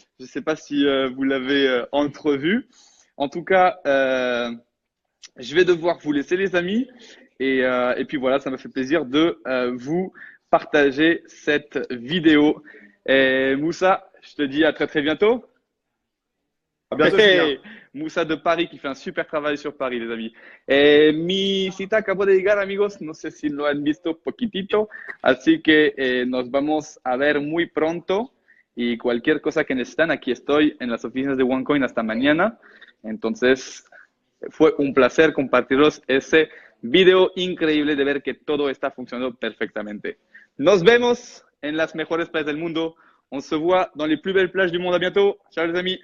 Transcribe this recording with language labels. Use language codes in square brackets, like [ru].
[fr] Je ne sais pas si vous l'avez entrevu. En tout cas, je vais devoir vous laisser, les amis. Et puis voilà, ça m'a fait plaisir de vous partager cette vidéo. Et Moussa, je te dis à très très bientôt. À bientôt, Hey, Julien. Moussa de Paris qui fait un super travail sur Paris, les amis. [es] Mi cita acabó de llegar, amigos. No sé si lo han visto poquitito. Así que nos vamos a ver muy pronto. Y cualquier cosa que necesitan, aquí estoy en las oficinas de OneCoin hasta mañana. Entonces, fue un placer compartiros ese video increíble de ver que todo está funcionando perfectamente. Nos vemos en las mejores playas del mundo. [fr] On se voit dans les plus belles plages du monde. À bientôt. Ciao, les amis.